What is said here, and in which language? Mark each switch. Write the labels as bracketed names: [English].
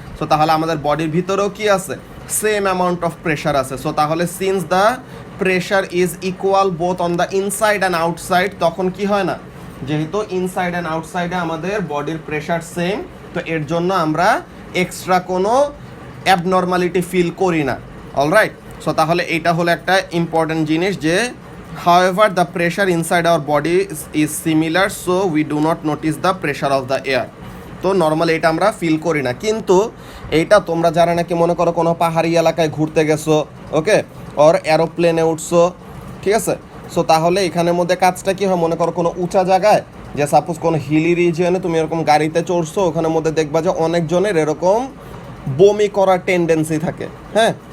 [Bangla] So তাহলে আমাদের বডির ভিতরেও কি আছে, সেম অ্যামাউন্ট অফ প্রেশার আছে। সো তাহলে [English] since the pressure is equal both on the inside and outside, [Bangla] তখন কি হয় না, যেহেতু ইনসাইড অ্যান্ড আউটসাইডে আমাদের বডির প্রেশার সেম, তো এর জন্য আমরা এক্সট্রা কোনো অ্যাবনর্মালিটি ফিল করি না। অলরাইট, সো তাহলে এইটা হলো একটা ইম্পর্টেন্ট জিনিস, যে [English] however the pressure inside our body is similar, so we do not notice the pressure of the air. [Bangla] তো নর্মালি এটা আমরা ফিল করি না, কিন্তু এইটা তোমরা যারা নাকি মনে করো কোনো পাহাড়ি এলাকায় ঘুরতে গেছো, ওকে, ওর এরোপ্লেনে উঠছো, ঠিক আছে, সো তাহলে এখানের মধ্যে কাজটা কী হয়, মনে করো কোনো উঁচা জায়গায়, যে সাপোজ কোনো হিলি রিজিয়নে তুমি এরকম গাড়িতে চড়ছো, ওখানের মধ্যে দেখবা যে অনেকজনের এরকম বমি করার টেন্ডেন্সি থাকে। হ্যাঁ,